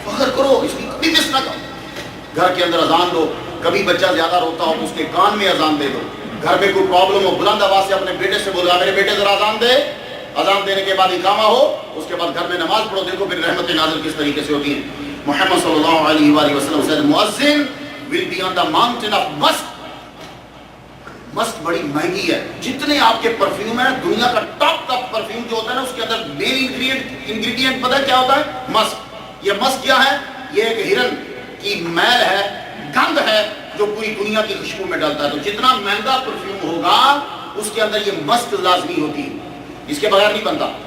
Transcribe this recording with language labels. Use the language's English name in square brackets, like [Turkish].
[Urdu] فخر کرو, اس کی کبھی مس نہ کرو. گھر کے اندر اذان دو. کبھی بچہ زیادہ روتا ہو تو اس کے کان میں اذان دے دو. گھر میں کوئی پرابلم ہو بلند آواز سے اپنے بیٹے سے بولو میرے بیٹے ذرا اذان دے. اذان دینے کے بعد اقامہ ہو, اس کے بعد گھر میں نماز پڑھو. دیکھو پھر رحمت نازل کس طریقے سے ہوتی ہیں. [English] محمد صلی اللہ علیہ وآلہ وسلم said مؤذن will be on the mountain of musk. [Urdu] مسک بڑی مہنگی ہے. جتنے آپ کے پرفیوم ہیں دنیا کا ٹاپ کا پرفیوم جو ہوتا ہے نا اس کے اندر مین انگریڈینٹ پتہ ہے کیا ہوتا ہے؟ مسک. یہ مسک کیا ہے؟ یہ ایک ہرن کی میل ہے, گند ہے جو پوری دنیا کی خوشبو میں ڈالتا ہے. تو جتنا مہنگا پرفیوم ہوگا اس کے اندر یہ مسک لازمی ہوتی ہے, اس کے بغیر نہیں بنتا.